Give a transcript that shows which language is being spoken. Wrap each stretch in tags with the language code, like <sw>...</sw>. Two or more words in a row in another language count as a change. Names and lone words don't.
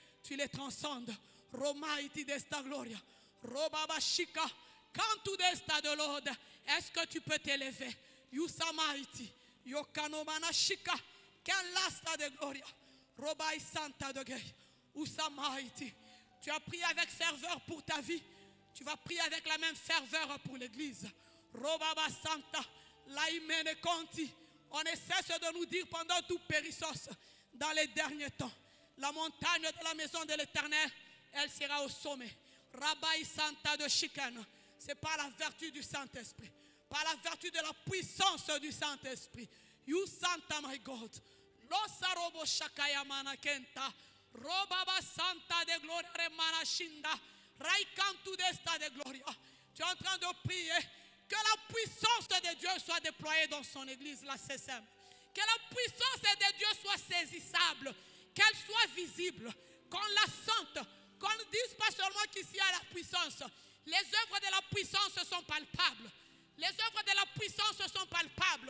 <fr>tu les transcendes. Romaiti desta gloria. Robabashika. Cantu desta de l'ode. Est-ce que tu peux t'élever? Yusamaiti. Yokanomanashika. Quel lasta de gloria. Robai santa de gay. Usamaiti. Tu as prié avec ferveur pour ta vie. Tu vas prier avec la même ferveur pour l'église. Robaba santa. Laimene conti. On ne cesse de nous dire pendant tout périssos, dans les derniers temps, la montagne de la maison de l'Éternel, elle sera au sommet. Rabbi Santa de Chicane, c'est par la vertu du Saint-Esprit, par la vertu de la puissance du Saint-Esprit. You Santa, my God. Losarobo Shakaya Manakenta, Robaba Santa de Gloria Remana Shinda, Raikantu Desta de Gloria. Tu es en train de prier. Que la puissance de Dieu soit déployée dans son église, la CCM. Que la puissance de Dieu soit saisissable, qu'elle soit visible, qu'on la sente, qu'on ne dise pas seulement qu'ici il y a la puissance. Les œuvres de la puissance sont palpables. Les œuvres de la puissance sont palpables.</fr>